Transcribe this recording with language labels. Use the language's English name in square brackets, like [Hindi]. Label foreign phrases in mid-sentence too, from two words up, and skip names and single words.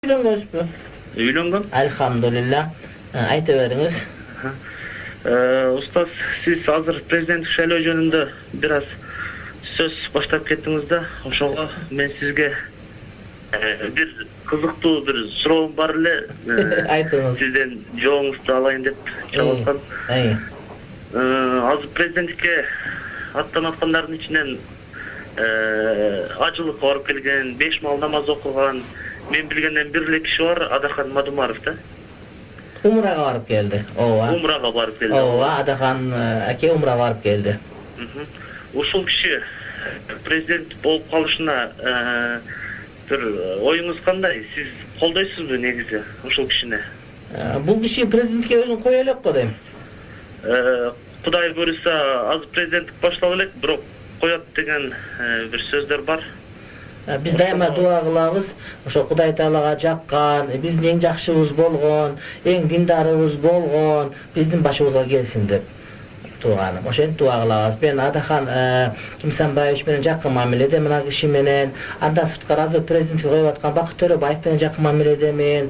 [Kyrgyz] Үйлөнгөнсүзбү? Үйлөнгөн. Элхамдулиллах. Айта бериңиз. Устаз, siz азыр президенттик шайлоо жөнүндө бир аз сөз баштап кеттиңиз да, ошого мен сизге бир кызыктуу бир суроом бар эле. Айтыңыз. Сизден жооңузду алайын деп чалып азыр президенттикке аттанып аткандардын ичинен ажылыкка барып келген, 5 мал намаз окуган, мен билгенден бир эле киши бар, Адахан Мадумаров да. Умрага барып келди. Ооба. Умрага барып келди. Ооба, Адахан аке умра барып келди. Ушул киши президент болуп калышына бир оюңуз кандай? Сиз колдойсузбу негизи ушул кишини? Бул киши президентке өзүн кое элек го дейм. Кудай буйруса, азыр президенттик башталып элек, бирок коет деген бир сөздөр бар. Биз дайыма дуба кылабыз. Ошо Кудай Таалага жаккан, биздин эң жакшыбыз болгон, эң диндарыбыз болгон, биздин башыбызга келсин деп туганым. Ошентип дуа кылабыз. Мен Адахан Кимсанбаевич менен жакын мамиледемин, ана киши менен. Андан сырткары азыр президентке коюп аткан Бакыт Төрөбаев менен жакын мамиледемин.